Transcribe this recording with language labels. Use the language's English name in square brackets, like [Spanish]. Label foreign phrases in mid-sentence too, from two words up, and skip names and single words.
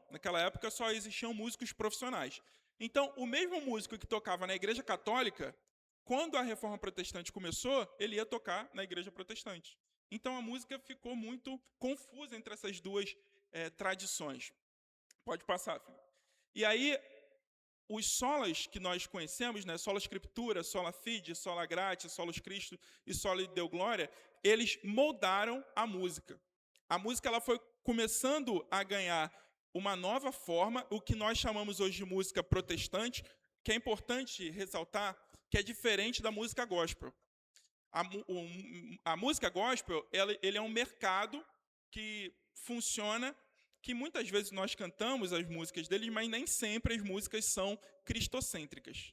[Portuguese] Naquela época, só existiam músicos profissionais. Então, o mesmo músico que tocava na igreja católica, quando a reforma protestante começou, ele ia tocar na igreja protestante. Então, a música ficou muito confusa entre essas duas tradições. Pode passar, filho. E aí, os solas que nós conhecemos, né, [Latin] sola Scriptura, sola Fide, sola Gratia, solos Christo e sola Deo Glória, [Portuguese] eles moldaram a música. A música ela foi começando a ganhar uma nova forma, o que nós chamamos hoje de música protestante, que é importante ressaltar que é diferente da música gospel. A música gospel ele é um mercado que funciona, que muitas vezes nós cantamos as músicas deles, mas nem sempre as músicas são cristocêntricas.